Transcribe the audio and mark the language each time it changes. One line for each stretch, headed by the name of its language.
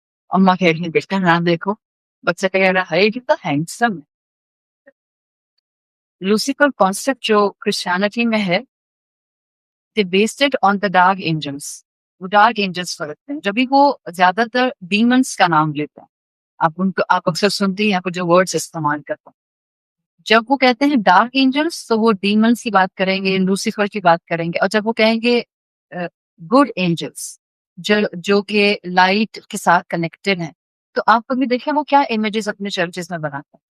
Urdu: اما کہہ رہی ہیں بیٹا نہ دیکھو، بچہ کہہ رہا ہے کتنا ہینڈسم ہے. لوسیفر کانسیپٹ جو کرسچینٹی میں ہے
English: they based it on the dark angels.
Urdu: وہ ڈارک اینجلس فرقتے ہیں. جبھی وہ زیادہ تر ڈیمنس کا نام لیتے ہیں. آپ اکثر سنتے ہیں کچھ جو ورڈز استعمال کرتے ہیں. جب وہ کہتے ہیں ڈارک اینجلس تو وہ ڈیمنس کی بات کریں گے، لوسیفر کی بات کریں گے. اور جب وہ کہیں گے گڈ اینجلس جو کہ لائٹ کے ساتھ کنیکٹڈ ہیں، تو آپ کبھی دیکھیں وہ کیا امیجز اپنے چرچز میں بناتے ہیں.